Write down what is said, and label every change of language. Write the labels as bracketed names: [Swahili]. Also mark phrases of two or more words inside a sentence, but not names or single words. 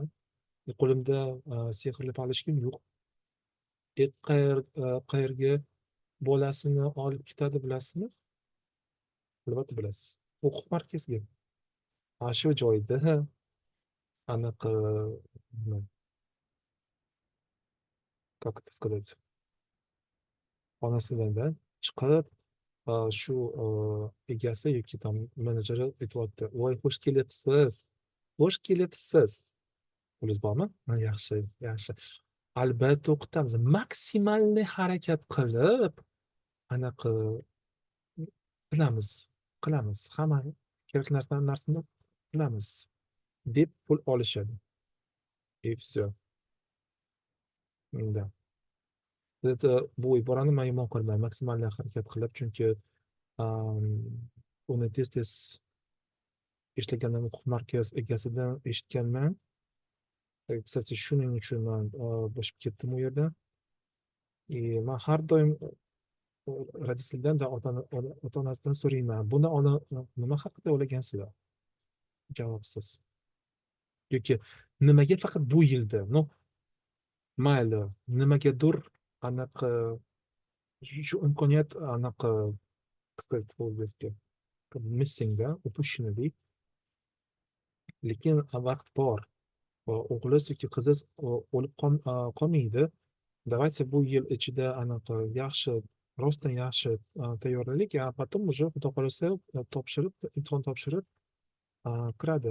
[Uzbek] Qo'limda sehrli palichkim yo'q. Qayerga bolasini olib ketadi bilasizmi? Albatta bilasiz. o'quv markaziga. Shu joyda anaqa nima, [Russian] как это сказать, [Uzbek] xonasidan chiqib, shu egasi yoki там menejeri aytyapti: voy xush kelibsiz, xush kelibsiz, pulingiz bormi? Yaxshi, yaxshi, albatta o'qitamiz, maksimalniy harakat qilib anaqa qilamiz, hamma kerak narsani qilamiz deb pul olishadi. [Russian] И все. Да. [Uzbek] Bu iborani man yomon ko'rmayman, maksimalniy harakat qilib, chunki am, uni tez tez ishlagandan o'quv markaz egasidan eshitganman. Kстати, shuning uchun man bo'shab ketdim u yerda. И man har doim родительdan va ota onasidan so'rayman, buni nima haqida o'ylagansilar? Javobsiz. Yoki nimaga faqat bu yilda, no, mayli, nimagadir anaqa shu imkoniyat anaqa, [Russian] сказать по-английски, missingda, упущенный. [Uzbek] Lekin vaqt bor. O'g'liz yoki qiziz o'lib qolmaydi. Давайте bu yil ichida anaqa yaxshi, rostdan yaxshi tayyorlaylik, [Russian] a потом уже [Uzbek] xudo xohlasa topshirib, imtihon topshirib kiradi.